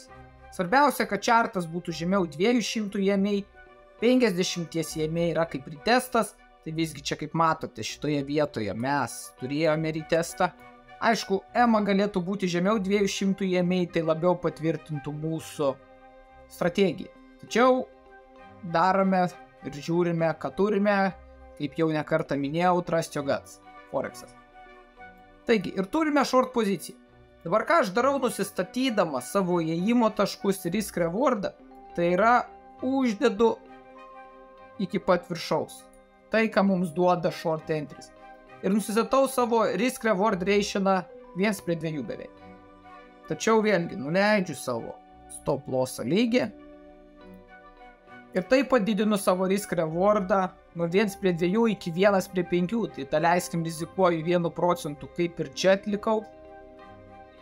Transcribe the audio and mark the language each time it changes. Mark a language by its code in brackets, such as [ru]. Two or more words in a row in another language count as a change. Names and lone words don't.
[lt] Svarbiausia, kad čartas būtų žemiau 200 EMA, 50 EMA yra kaip retestas, tai visgi čia kaip matote šitoje vietoje mes turėjome retestą. Aišku, EMA galėtų būti žemiau 200 EMA, tai labiau patvirtintų mūsų strategiją. Tačiau darome ir žiūrime, ką turime, kaip jau nekartą minėjau, [en] trust your guts, [lt] Forexas. Taigi, ir turime short poziciją. Dabar ką aš darau nusistatydamas savo įėjimo taškus ir [en] risk rewardą, [lt] tai yra uždedu iki pat viršaus. Tai, ką mums duoda [en] short entries. [lt] Ir nusistatau savo [en] risk reward rationą [lt] 1:2 beveik. Tačiau vėlgi nuleidžiu savo [en] stop loss [lt] lygį ir taip padidinu savo risk rewardą nuo 1:2 iki 1:5. Tai daleiskim rizikuoju 1%, kaip ir čia atlikau.